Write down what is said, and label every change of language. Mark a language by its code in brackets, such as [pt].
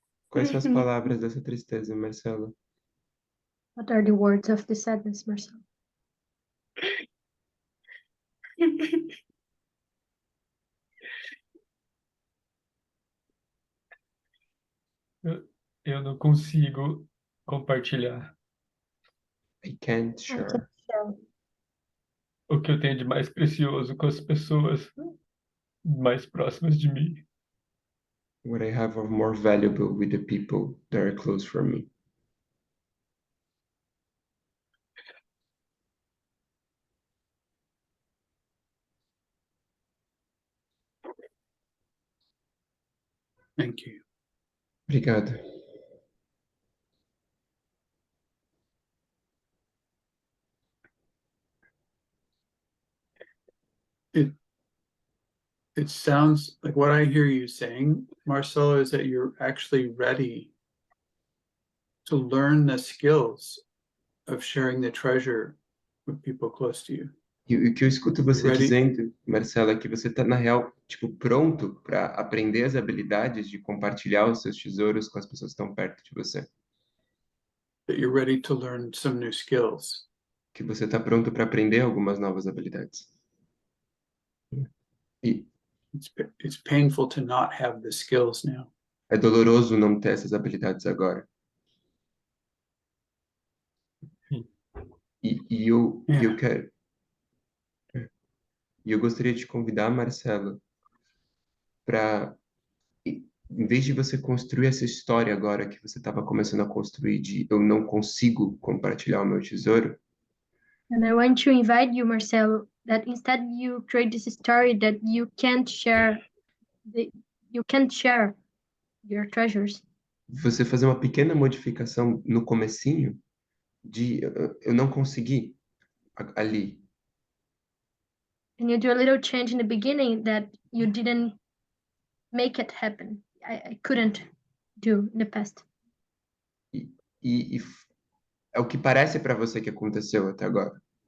[pt] Quais são as palavras dessa tristeza, Marcelo? [en] What are the words of the sadness, Marcel? [pt] Eu não consigo compartilhar [en] I can't I share can share [pt] o que eu tenho de mais precioso com as pessoas mais próximas de mim. [en] what I have of more valuable with the people that are close from me. Thank you. [pt] Obrigado. [en] it sounds like what I hear you saying, Marcelo, is that you're actually ready to learn the skills of sharing the treasure with people close to you. [pt] E o que eu escuto você [en] Ready? [pt] dizendo, Marcelo, é que você está, na real, tipo, pronto para aprender as habilidades de compartilhar os seus tesouros com as pessoas que estão perto de você. [en] That you're ready to learn some new skills. [pt] Que você está pronto para aprender algumas novas habilidades. E [en] It's painful to not have the skills now. [pt] é doloroso não ter essas habilidades agora. Eu quero. E eu gostaria de convidar, Marcelo, para, em vez de você construir essa história agora que você estava começando a construir de eu não consigo compartilhar o meu tesouro, [en] And I want to invite you, Marcelo, that instead you create this story that you can't share your treasures. [pt] você fazer uma pequena modificação no comecinho de eu não consegui ali. [en] And you do a little change in the beginning that you didn't make it happen. I couldn't do in the past. [pt] E é o que parece para você que aconteceu até agora.